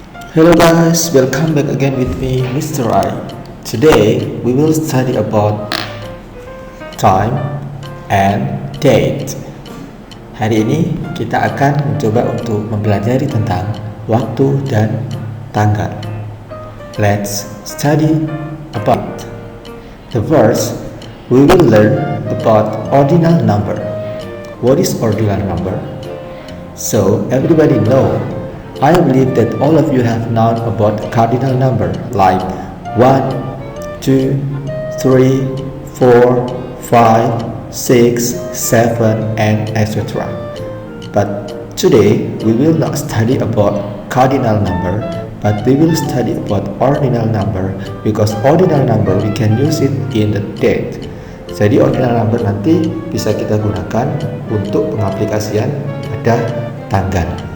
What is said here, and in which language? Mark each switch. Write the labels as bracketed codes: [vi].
[en] Hello guys, welcome back again with me, Mr. I. Today we will study about time and date. [id] Hari ini kita akan mencoba untuk mempelajari tentang waktu dan tanggal. [en] Let's study about the first. We will learn about ordinal number. What is ordinal number? So everybody know. I believe that all of you have known about cardinal number like 1, 2, 3, 4, 5, 6, 7 and etc. But today we will not study about cardinal number, but we will study about ordinal number because ordinal number we can use it in the date. [id] Jadi ordinal number nanti bisa kita gunakan untuk pengaplikasian pada tanggal.